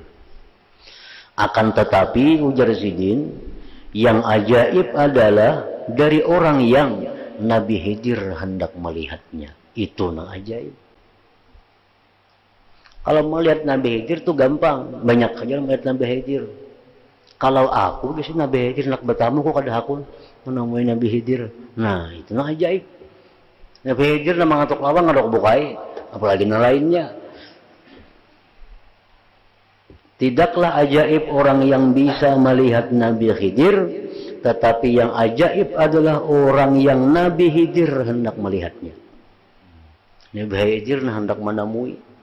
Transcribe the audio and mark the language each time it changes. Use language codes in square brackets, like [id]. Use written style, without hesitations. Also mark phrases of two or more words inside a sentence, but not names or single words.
[id] Akan tetapi ujar Sidin, yang ajaib adalah dari orang yang Nabi Khidir hendak melihatnya. Itu nang ajaib. Kalau melihat Nabi Khidir itu gampang, banyak aja melihat Nabi Khidir. [bjn] Kalau aku biasanya Nabi Khidir nak bertamu kok kada aku menemui Nabi Khidir. Nah itu nang ajaib. Nabi Khidir na mangatok lawang ngadok bukai, apalagi na lainnya. [id] Tidaklah ajaib orang yang bisa melihat Nabi Khidir, tetapi yang ajaib adalah orang yang Nabi Khidir hendak melihatnya. Nabi Khidir hendak menemui.